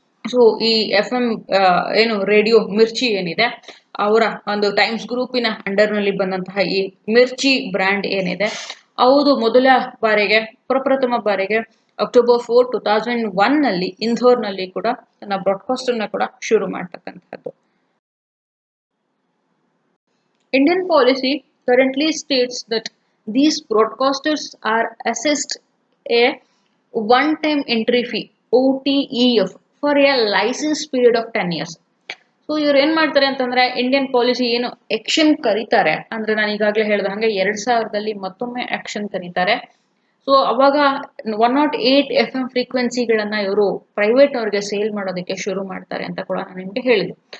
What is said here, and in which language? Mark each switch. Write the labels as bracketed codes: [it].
[kn] So ಈ FM ಏನು radio ಮಿರ್ಚಿ ಏನಿದೆ ಅವರ ಒಂದು ಟೈಮ್ಸ್ ಗ್ರೂಪಿನ ಅಂಡರ್ ನಲ್ಲಿ ಬಂದಂತಹ ಈ ಮಿರ್ಚಿ ಬ್ರ್ಯಾಂಡ್ ಏನಿದೆ ಹೌದು ಮೊದಲ ಬಾರಿಗೆ, ಪ್ರಪ್ರಥಮ ಬಾರಿಗೆ October 4, 2001 ನಲ್ಲಿ ಇಂದೋರ್ ನಲ್ಲಿ ಕೂಡ ತನ್ನ ಬ್ರಾಡ್ಕಾಸ್ಟ್ ಅನ್ನ ಕೂಡ ಶುರು ಮಾಡ್ತಕ್ಕಂಥದ್ದು. [en] Indian policy currently states that these broadcasters are assessed a one-time entry fee OTEF for a license period of 10 years. [kn] So ಇವ್ರು ಏನ್ ಮಾಡ್ತಾರೆ ಅಂತಂದ್ರೆ ಇಂಡಿಯನ್ ಪಾಲಿಸಿ ಏನು ಆಕ್ಷನ್ ಕರೀತಾರೆ ಅಂದ್ರೆ, ನಾನು ಈಗಾಗಲೇ ಹೇಳ್ದ ಹಂಗೆ 2000ದಲ್ಲಿ ಮತ್ತೊಮ್ಮೆ ಆಕ್ಷನ್ ಕರೀತಾರೆ. ಸೊ ಅವಾಗ 108 FM ಫ್ರೀಕ್ವೆನ್ಸಿಗಳನ್ನ ಇವರು ಪ್ರೈವೇಟ್ ಅವ್ರಿಗೆ ಸೇಲ್ ಮಾಡೋದಕ್ಕೆ ಶುರು ಮಾಡ್ತಾರೆ ಅಂತ ಕೂಡ ನಾನು ನಿಮ್ಗೆ ಹೇಳಿದೆ.